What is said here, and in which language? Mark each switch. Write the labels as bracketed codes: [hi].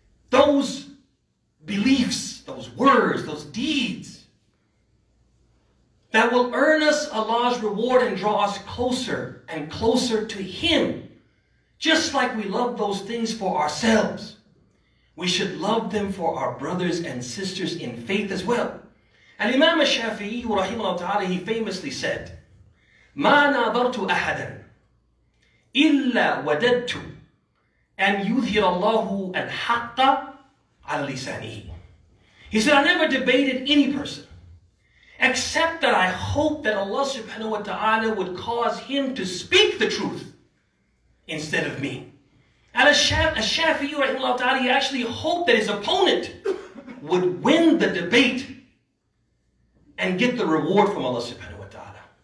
[en] Those beliefs, those words, those deeds that will earn us Allah's reward and draw us closer and closer to Him. Just like we love those things for ourselves, we should love them for our brothers and sisters in faith as well. And Imam al-Shafi'i, rahimahullah ta'ala, he famously said, [ar] مَا نَاظَرْتُ أَحَدًا إِلَّا وَدَدْتُ أَنْ يُظْهِرَ اللَّهُ الْحَقَّ عَلَى لِسَانِهِ. [en] He said, I never debated any person, except that I hope that Allah subhanahu wa ta'ala would cause him to speak the truth instead of me. Al-Shafi'i, rahimahullah ta'ala, he actually hoped that his opponent would win the debate and get the reward from Allah subhanahu wa ta'ala.